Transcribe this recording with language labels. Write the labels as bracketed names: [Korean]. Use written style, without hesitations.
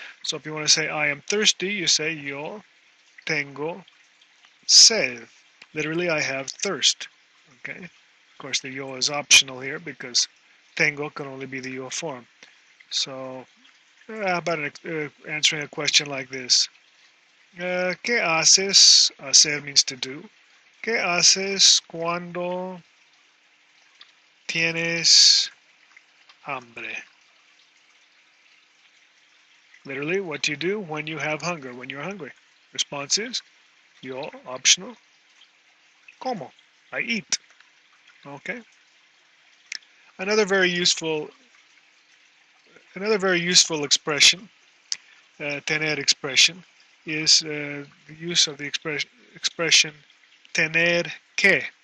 [English] So if you want to say I am thirsty, you say [Spanish] yo tengo sed. [English] Literally, I have thirst. Okay, of course the yo is optional here because tengo can only be the yo form. So how about answering a question like this? [Spanish] ¿Qué haces? [English] Hacer means to do. [Spanish] ¿Qué haces cuando tienes hambre? [English] Literally, what do you do when you have hunger, when you're hungry? Response is, yo, optional, como, I eat. Okay? Another very useful expression, tener expression, is the use of the expression tener que.